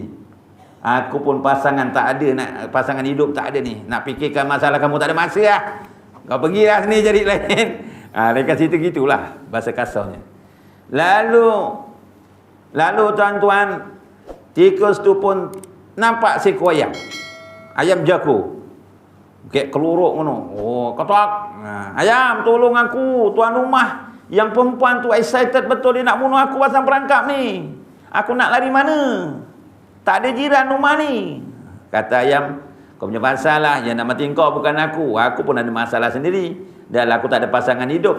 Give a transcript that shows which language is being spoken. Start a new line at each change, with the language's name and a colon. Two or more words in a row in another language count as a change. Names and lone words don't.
Malay: Aku pun pasangan tak ada, pasangan hidup tak ada ni. Nak fikirkan masalah kamu tak ada masa lah. Kau pergilah sini jadi lain. Mereka cerita gitulah bahasa kasarnya. Lalu tuan-tuan, tikus tu pun nampak seekor ayam.
Javanese: Ayam jago. Kayak keluruk ngono. Oh, ketok.
Malay: Ayam, tolong aku, tuan rumah. Yang perempuan tu excited betul, dia nak bunuh aku pasang perangkap ni. Aku nak lari mana? Tak ada jiran rumah ni. Kata ayam, kau punya masalah, yang nak mati kau bukan aku. Aku pun ada masalah sendiri. Dan aku tak ada pasangan hidup.